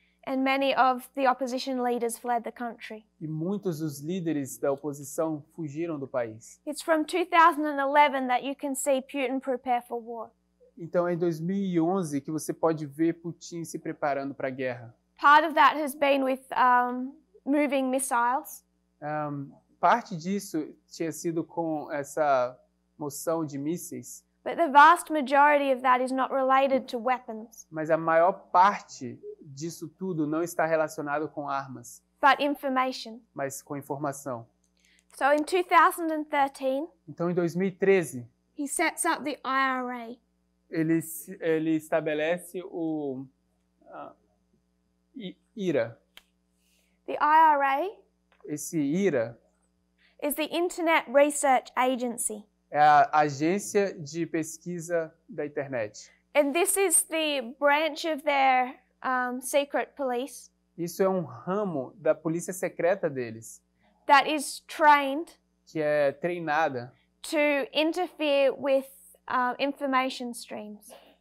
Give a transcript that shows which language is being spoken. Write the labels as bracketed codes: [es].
[en] and many of the opposition leaders fled the country. [pt] e muitos dos líderes da oposição fugiram do país. [en] It's from 2011 that you can see Putin prepare for war. [pt] Então é em 2011 que você pode ver Putin se preparando para a guerra. [en] Part of that has been with moving missiles. [pt] Parte disso tinha sido com essa moção de mísseis, [en] But the vast majority of that is not related to weapons, [pt] mas a maior parte disso tudo não está relacionado com armas, [en] but information. [pt] mas com informação. [en] So in 2013, [pt] Então, em 2013, [en] he sets up the IRA. [pt] ele estabelece o IRA. [en] The IRA [pt] Esse IRA [en] is the Internet Research Agency. [pt] é a agência de pesquisa da internet. [en] And this is the branch of their secret police [pt] Isso é um ramo da polícia secreta deles, [en] that is trained [pt] que é treinada [en] to interfere with information streams.